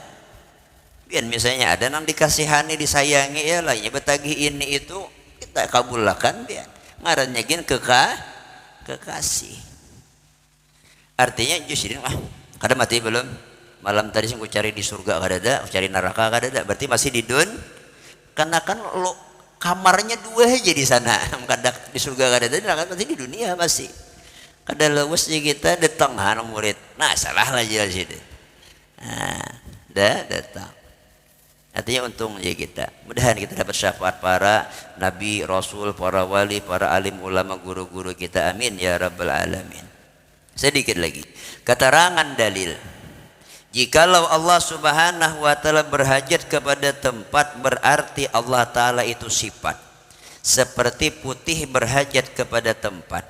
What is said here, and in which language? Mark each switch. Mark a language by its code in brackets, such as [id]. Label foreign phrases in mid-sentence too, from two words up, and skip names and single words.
[bjn] Biar misalnya ada yang dikasihani disayangi ya lainnya betagi ini itu kita kabulkan biar ngarannya gin kekasih artinya justru kada mati belum malam tadi aku cari di surga kada ada cari neraka kada ada berarti masih di dun karena kan lo kamarnya 2 aja di sana kada di surga kada ada neraka masih di dunia masih kada lewes je kita datang hana murid. Nah, salah lah je situ. Nah, datang. Artinya untung je kita. Mudahan kita dapat syafaat para nabi, rasul, para wali, para alim ulama, guru-guru kita. [ar] Amin ya rabbal alamin. [id] Sedikit lagi keterangan dalil. Jikalau Allah [ar] Subhanahu wa taala [id] berhajat kepada tempat, berarti Allah taala itu sifat. Seperti putih berhajat kepada tempat.